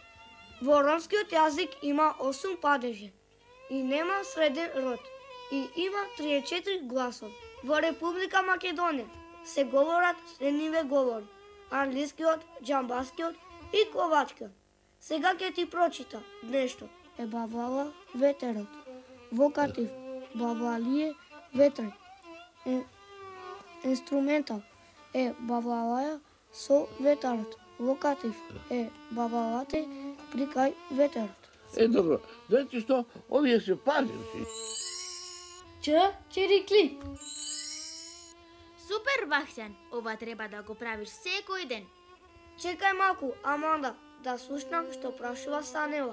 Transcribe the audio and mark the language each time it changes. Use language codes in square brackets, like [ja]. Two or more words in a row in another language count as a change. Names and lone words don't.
[mk] Во ромскиот јазик има 8 падежи и нема среден род и има 34 гласови. Во Република Македонија се говорат следниве говори: англискиот, џамбаскиот и ковачкиот. Сега ќе ти прочитам нешто. [rom] Е бавлала ветерот. Вокатив бавлалие ветри. Инструментал е бавлалаја [mk] со ветарот. [rom] Локатив е бавлалате [mk] прикај ветерот. Добро. Значи што, овие се пазници. [rom] Чирикли. [mk] Супер, Вахтјан, ова треба да го правиш секој ден. Чекај малку, Аманда, да слушнам што прашува Санела.